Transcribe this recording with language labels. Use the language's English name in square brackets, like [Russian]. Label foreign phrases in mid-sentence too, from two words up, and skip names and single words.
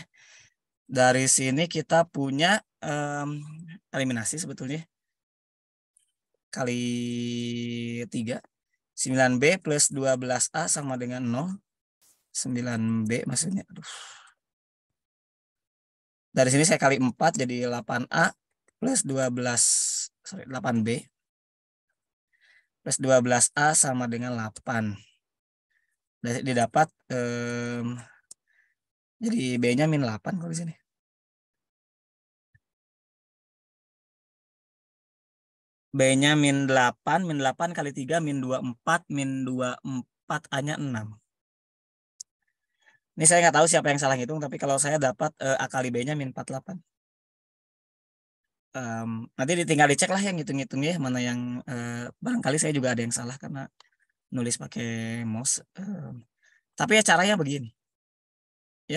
[Indonesian] Dari sini kita punya eliminasi sebetulnya. Kali 3. 9B plus 12A sama dengan 0. 9B maksudnya. Aduh. Dari sini saya kali 4 jadi 8A plus 12, sorry 8B plus 12A sama dengan 8. Didapat jadi B-nya min 8 kalau di sini. B-nya min 8 kali 3 min 24, min 24 A-nya 6. Ini saya nggak tahu siapa yang salah ngitung, tapi kalau saya dapat A kali B-nya min 48. Nanti tinggal dicek lah yang ngitung-ngitungnya mana yang barangkali saya juga ada yang salah karena nulis pakai mouse. Tapi ya caranya begini. Ya.